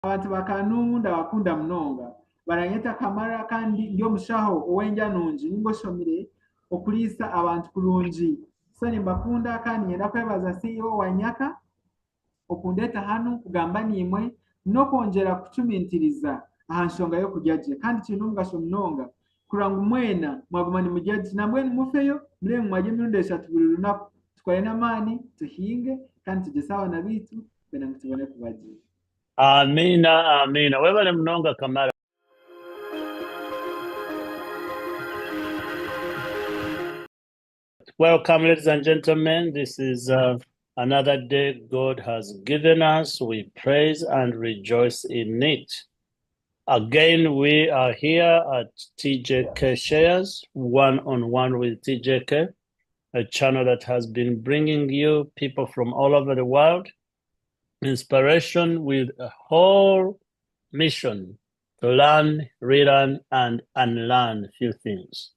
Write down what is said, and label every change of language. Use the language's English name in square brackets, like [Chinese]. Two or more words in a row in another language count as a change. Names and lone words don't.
[Nyankole] abantu bakanunda bakunda munonga baranyeta Kamara kandi ndi omushaho ow'endya nungi ninga oshomire okuliisa abantu kurungi so nimbakunda kandi nyenda kwebaza CEO wa Nyaka okundeeta hanu kugamba nimwe n'okwongyera kucumintiriza aha nshonga y'okurya gye kandi kiine omugasho munonga kurora ngu mwena mwaguma nimurya gye nambwenu mufeyo murebe mwarya emirundi 3 buri lunaku tukore n'amaani tuhinge kandi tugyese abaana baitu kugira ngu tubone kubagira. Amina, amina. Webale munonga Kamara. [English] Welcome, ladies and gentlemen. This is another day God has given us. We praise and rejoice in it. Again, we are here at TJK Shares, one-on-one with TJK, a channel that has been bringing you people from all over the world, inspiration with a whole mission to learn, relearn, and unlearn a few things.